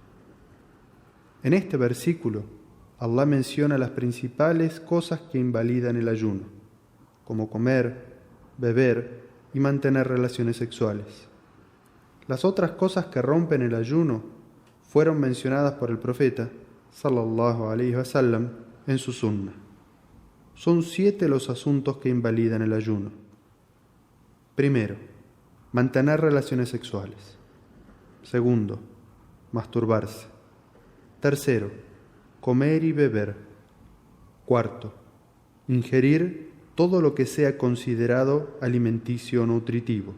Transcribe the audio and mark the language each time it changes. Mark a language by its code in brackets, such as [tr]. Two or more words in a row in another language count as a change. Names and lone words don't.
[es] En este versículo, Allah menciona las principales cosas que invalidan el ayuno, como comer, beber y mantener relaciones sexuales. Las otras cosas que rompen el ayuno fueron mencionadas por el profeta [ar] صلى الله عليه وسلم [es] en su sunna. Son 7 los asuntos que invalidan el ayuno. Primero, mantener relaciones sexuales. Segundo, masturbarse. Tercero, comer y beber. Cuarto, ingerir todo lo que sea considerado alimenticio o nutritivo.